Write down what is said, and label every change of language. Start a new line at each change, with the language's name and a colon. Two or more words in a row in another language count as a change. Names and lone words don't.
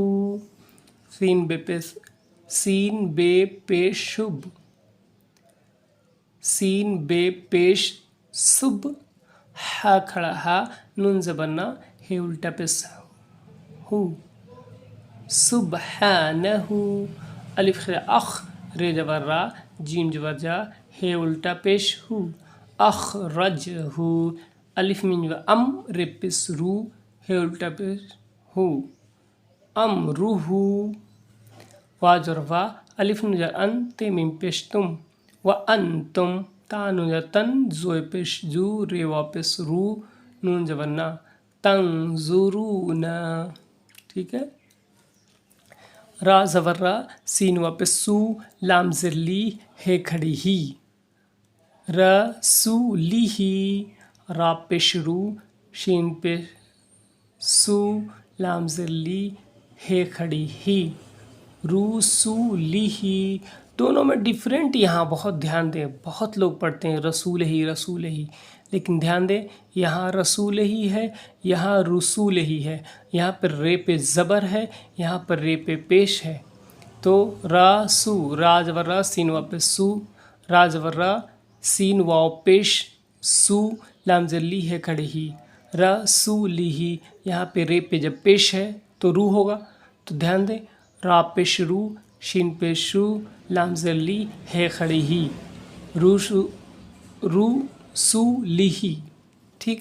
Urdu: سین بے پیش شب، سین بے پیش صب، ہا کھڑا ہا، نون زبر نا، ہے الٹا پیش ہو، سبحانہ۔ الف خیر اخ، رے زبر را، جیم زبر جا، ہے الٹا پیش ہو، اخرجہ۔ الف میم ام، رے پیش رو، ہے الٹا پیش ہو، امرہ۔ وا زر وا، الف نون زر ان، تے میم پیش تم، وانتم۔ تا نون زر تن، زو پیش زو، رے وا پیش رو، نون زبر نا، تنظرون، ٹھیک ہے۔ را زبر را، سین وا پیش سو، لام زر لی، ہے کھڑی ہی، رسولہ۔ را پیش رو، شین پیش سو، لام زر لی، ہے کھڑی ہی، رسولہ۔ دونوں میں ڈیفرنٹ یہاں بہت دھیان دیں۔ بہت لوگ پڑھتے ہیں رسول ہی رسول ہی، لیکن دھیان دیں یہاں رسول ہی ہے، یہاں رسول ہی ہے۔ یہاں پر رے پہ زبر ہے، یہاں پر رے پہ پیش ہے۔ تو را سو، را زبر را، سین وا پیش سو، را زبر را، سین واو پیش سو، لام زر لی، ہے کھڑی ہی، رسولہ۔ یہاں پہ رے پہ جب پیش ہے تو رو ہوگا، تو دھیان دیں، را پیش رو، شین پیش شو، لام زر لی، ہے کھڑی ہی، رسولہ، ٹھیک ہے۔